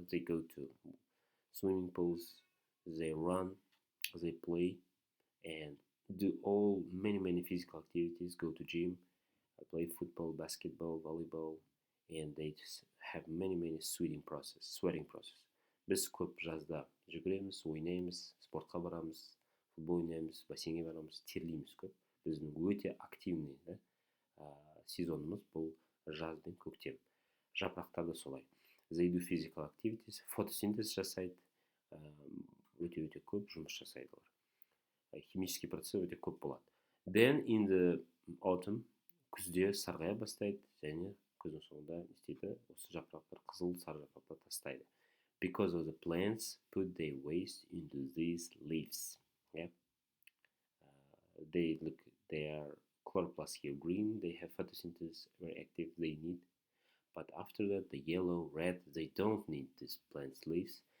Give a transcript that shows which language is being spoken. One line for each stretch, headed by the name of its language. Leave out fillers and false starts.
English: They go to swimming pools, they run, they play, and do all many physical activities. Go to gym, play football, basketball, volleyball, and they just have many sweating process.
Kazakh: Біз көп жазда жүгіреміз, ойнаймыз, спортқа барамыз, футбол ойнаймыз, бассейнге барамыз, терлейміз көп. Біздің өте активный сезонымыз бұл жаз бен көктем. Жапырақтар да солай.
English: They do physical activities,
Kazakh: фотосинтез жасайды, өте көп жұмыс жасайды олар.
Russian: Химический процесс
Kazakh: өте көп болады.
English: Then in the autumn,
Kazakh: күзде сарғая бастайды, және күздің соңында не істейді? Осы жапырақтар қызыл сары жапырақтар тастайды.
English: Because of the plants put their waste into these leaves. Yeah. They are chloroplast here green, they have photosynthesis very active, they need. But after that, the yellow, red, they don't need these plants leaves.